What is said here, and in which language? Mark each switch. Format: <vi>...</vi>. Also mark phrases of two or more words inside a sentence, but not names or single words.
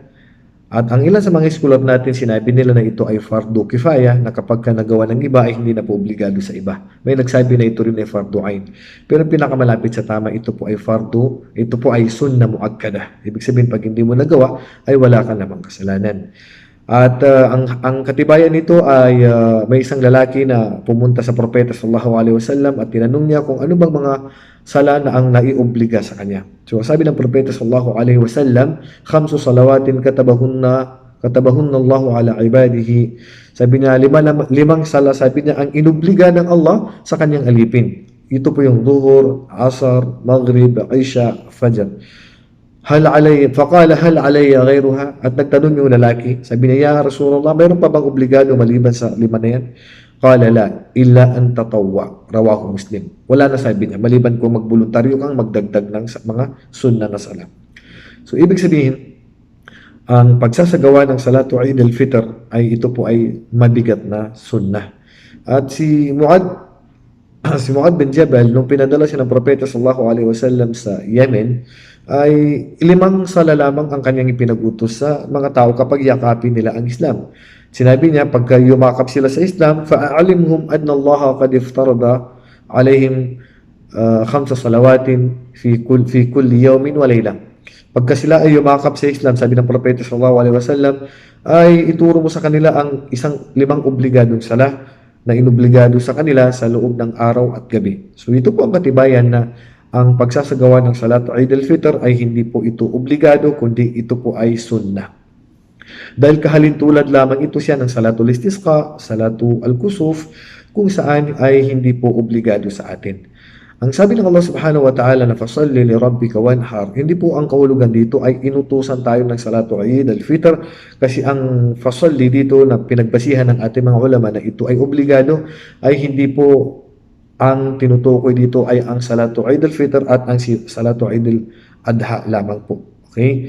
<tl>At ang ilan sa mga scholar natin, sinabi nila na ito ay</tl> <ar>فرض كفاية,</ar> <tl>na kapag ka nagawa ng iba ay hindi na po obligado sa iba. May nagsabi na ito rin ay</tl> <ar>فرض عين.</ar> <tl>Pero pinakamalapit sa tama, ito po ay</tl> <ar>سنة مؤكدة.</ar> <tl>Ibig sabihin, pag hindi mo nagawa, ay wala ka namang kasalanan. At ang katibayan nito ay may isang lalaki na pumunta sa propeta</tl> <ar>صلى الله عليه وسلم</ar> <tl>at tinanong niya kung ano bang mga sala na ang naiobliga sa kanya. So sabi ng propeta</tl> <ar>صلى الله عليه وسلم، خمس صلوات كتبهن الله على عباده.</ar> <tl>Sabi niya, limang sala, sabi niya, ang inobliga ng Allah sa kanyang alipin. Ito po yung Duhur, Asar, Maghrib, Isha, Fajr.</tl> <ar>فقال هل علي غيرها,</ar> <tl>at nagtanong yung lalaki, sabi niya,</tl> <ar>يا رسول الله,</ar> <tl>mayroon pa bang obligado maliban sa lima na yan?</tl> <ar>قال لا، إلا أن تطوع، رواه مسلم.</ar> <tl>Wala na, sabi niya, maliban kung magboluntaryo kang magdagdag ng mga sunna na sala. So ibig sabihin, ang pagsasagawa ng</tl> <ar>صلاة عيد الفطر</ar> <tl>ay ito po ay mabigat na sunnah. At si Muad bin Jabal, nung pinadala siya ng propeta</tl> <ar>صلى الله عليه وسلم</ar> <tl>sa Yemen, ay limang sala lamang ang kanyang ipinag-utos sa mga tao kapag yakapin nila ang Islam. Sinabi niya, pagka yumakap sila sa Islam,</tl> <ar>فأعلمهم أن الله قد افترض عليهم خمس صلوات في كل يوم وليلة.</ar> <tl>Pagka sila ay yumakap sa Islam, sabi ng propeta</tl> <ar>صلى الله عليه وسلم,</ar> <tl>ay ituro mo sa kanila ang limang obligadong sala na inobligado sa kanila sa loob ng araw at gabi. So ito po ang katibayan na ang pagsasagawa ng</tl> <ar>صلاة عيد الفطر</ar> <tl>ay hindi po ito obligado, kundi ito po ay sunnah. Dahil kahalintulad lamang ito siya ng</tl> <ar>صلاة الاستسقاء، صلاة الكسوف,</ar> <tl>kung saan ay hindi po obligado sa atin. Ang sabi ng Allah</tl> <ar>سبحانه وتعالى</ar> <tl>na</tl> <ar>فصل لربك وانحر,</ar> <tl>hindi po ang kahulugan dito ay inutusan tayo ng</tl> <ar>صلاة عيد الفطر,</ar> <tl>kasi ang fasalli dito na pinagbasihan ng ating mga ulama na ito ay obligado, ay hindi po ang tinutukoy dito ay ang</tl> <ar>صلاة عيد الفطر</ar> <tl>at ang</tl> <ar>صلاة عيد الأضحى</ar> <tl>lamang po. Okay?</tl>